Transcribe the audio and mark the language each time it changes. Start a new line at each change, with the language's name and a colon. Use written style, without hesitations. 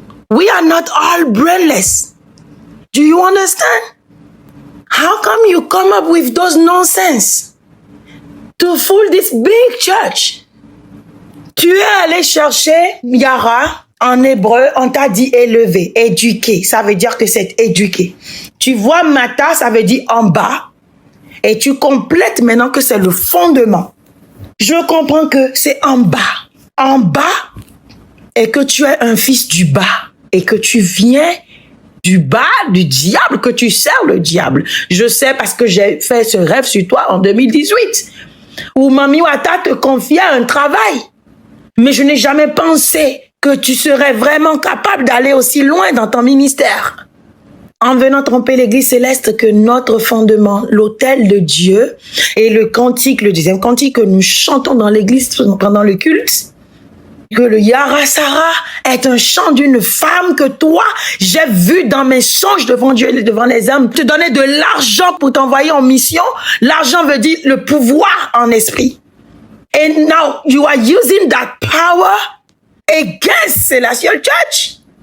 English: We are not all brainless. Do you understand? How come you come up with those nonsense to fool this big church?
French: Tu es allé chercher Yara. En hébreu, on t'a dit élevé, éduqué. Ça veut dire que c'est éduqué. Tu vois, Mata, ça veut dire en bas. Et tu complètes maintenant que c'est le fondement. Je comprends que c'est en bas. En bas, et que tu es un fils du bas. et que tu viens du bas du diable, que tu sers le diable. Je sais parce que j'ai fait ce rêve sur toi en 2018, où Mami Wata te confiait un travail. Mais je n'ai jamais pensé que tu serais vraiment capable d'aller aussi loin dans ton ministère. En venant tromper l'Église céleste, que notre fondement, l'autel de Dieu, et le cantique, le deuxième cantique que nous chantons dans l'Église pendant le culte, que le Yarasara est un chant d'une femme que toi, j'ai vu dans mes songes devant Dieu et devant les hommes, te donner de l'argent pour t'envoyer en mission. L'argent veut dire le pouvoir en esprit.
English: And now you are using that power against Celestial Church.